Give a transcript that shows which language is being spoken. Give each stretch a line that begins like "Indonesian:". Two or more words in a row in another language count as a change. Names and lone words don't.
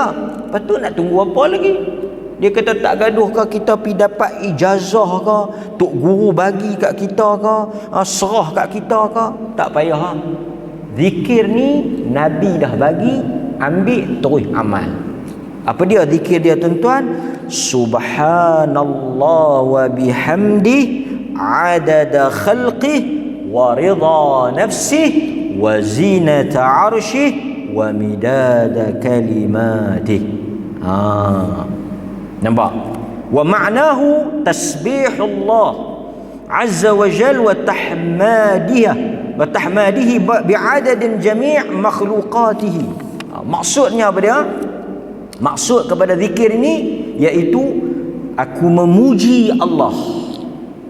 Malay: Lepas tu nak tunggu apa lagi? Dia kata tak gaduh ke kita pergi dapat ijazah ke, tok guru bagi kat kita ke, serah kat kita ke? Tak payah. Zikir ni Nabi dah bagi, ambil terus amal. Apa dia zikir dia tuan-tuan?
Arabic: سبحان الله وبحمده عدد خلقه ورضا نفسه وزنة عرشه ومداد كلماته. Nampak? ومعناه تسبيح الله عز وجل وتحميده بعدد جميع مخلوقاته.
Malay: Maksudnya apa dia? Maksud kepada zikir ini iaitu aku memuji Allah.